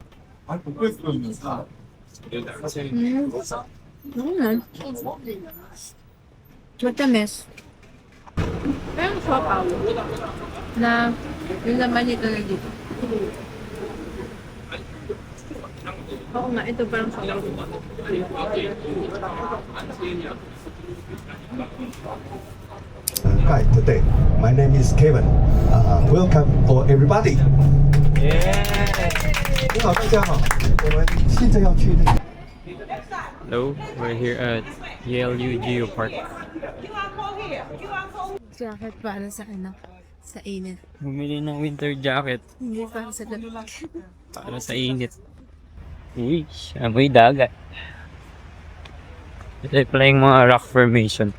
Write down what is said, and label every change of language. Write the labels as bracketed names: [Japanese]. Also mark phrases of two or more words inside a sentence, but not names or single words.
[Filipino] Matamis. Pero sabaw. Na yung laman nito na dito. Oo nga, ito parang sabaw. [English] Hi, today my name is Kevin. Welcome for everybody. [Chinese] 你好，大家好。我们现在要去那个。 [English] Hello, we're here at YLU Geo Park. [Filipino] Jacket para sa ano? Sa init. Bumili ng [English] winter jacket [Filipino] Hindi para sa lamig. para sa init. Uy, amoy dagat. Ito pala yung mga [English] rock formation.